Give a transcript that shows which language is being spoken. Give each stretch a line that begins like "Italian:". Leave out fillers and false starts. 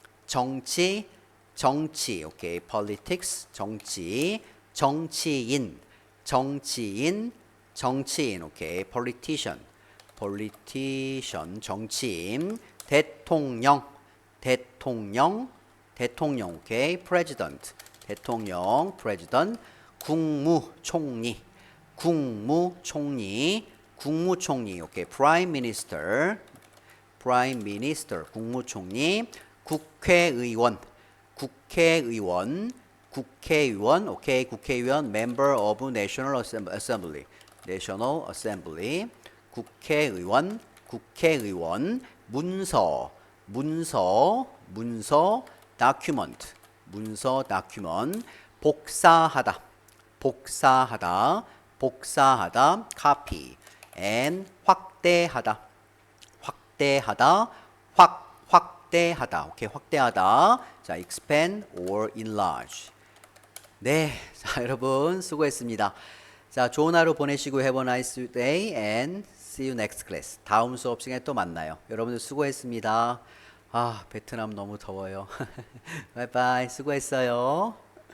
English: Okay, politics. 정치인.
Korean: 정치인, 오케이.
English: politician, politician, 정치인.
Korean: 대통령, 대통령, 대통령, 오케이.
English: president, 대통령, president.
Korean: 국무총리, 국무총리, 국무총리, 오케이.
English: prime minister, prime minister, 국무총리.
Korean: 국회의원, 국회의원, 국회의원, 오케이.
English: 국회의원, member of National Assembly, National Assembly.
Korean: 국회의원, 국회의원. 문서, 문서, 문서.
English: document, 문서, document.
Korean: 복사하다, 복사하다, 복사하다.
English: copy.
Korean: and 확대하다, 확대하다, 확대하다. 오케이, 확대하다. 자,
English: expand or enlarge.
Korean: 네, 자, 여러분 수고했습니다. 자, 좋은 하루 보내시고
English: have a nice day and see you next class.
Korean: 다음 수업 시간에 또 만나요. 여러분들 수고했습니다. 아, 베트남 너무 더워요. 바이바이. 수고했어요.